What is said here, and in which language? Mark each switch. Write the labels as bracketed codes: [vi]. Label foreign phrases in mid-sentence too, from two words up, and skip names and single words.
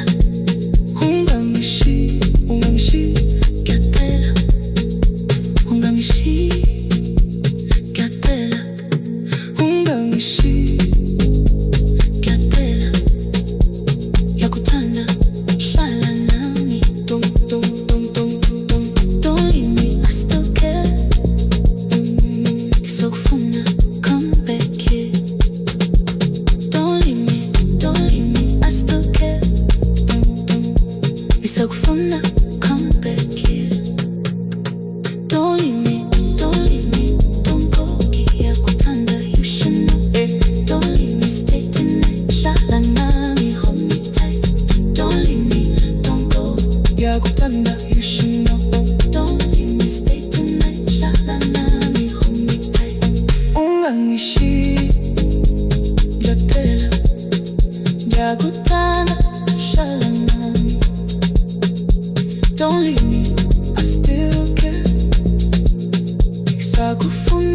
[zu] Ungangishiyi, ungangishiyi. ngiyacela, ungangishiyi. Ngiyacela, Ungangishiyi, ngiyacela. Ngiyakuthanda, hlala nami. [en] Don't leave me, I still care. Ngisakufuna, come back here. Don't leave me, I still care. Ngisakufuna, come back here. Don't leave me, don't go. Ngiyakuthanda, you should know. Don't leave me, stay tonight. [zu] Hlala nami, [en] hold me tight. Don't leave me, don't go. ngiyakutanda, you should know. Don't leave me, stay tonight. [zu] Hlala nami, [en] hold me tight. [zu] Ungangishiyi, Ngiyacela, ngiyakuthanda, hlala nami. [en] Don't leave me, I still care. Isakufuna.